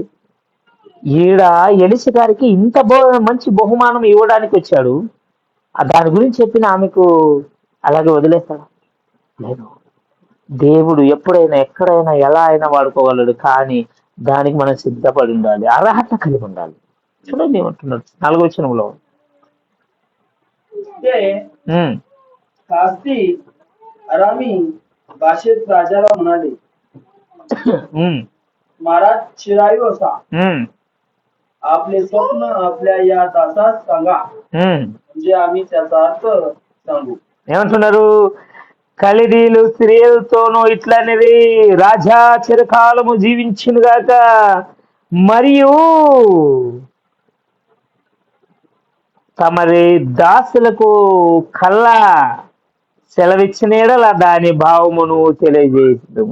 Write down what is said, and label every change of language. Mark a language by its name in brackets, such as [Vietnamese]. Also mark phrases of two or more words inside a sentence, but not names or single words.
[Telugu] ఈడ ఎలిసి గారికి ఇంత మంచి బహుమానం ఇవ్వడానికి వచ్చాడు. దాని గురించి చెప్పిన ఆమెకు అలాగే వదిలేస్తాడా? లేదు. దేవుడు ఎప్పుడైనా, ఎక్కడైనా, ఎలా అయినా వాడుకోగలడు. కానీ దానికి మనం సిద్ధపడి ఉండాలి, అర్హత కలిగి ఉండాలి. చూడండి ఏమంటున్నాడు 4వ వచనంలో. [Marathi] कास्ती अरामी भाषेत राजाला म्हणाले, महाराज चिरायू असा आपले स्वप्न आपल्या या दासास सांगा, म्हणजे आम्ही त्याचा अर्थ सांगू. [Telugu] ఏమంటున్నారు? కలిదీలు స్త్రీలతోనూ ఇట్లనేది, రాజా చిరకాలము జీవించును గాక, మరియు తమరి దాసులకు కళ్ళ సెలవిచ్చిన ఎడల దాని భావమును తెలియజేయము.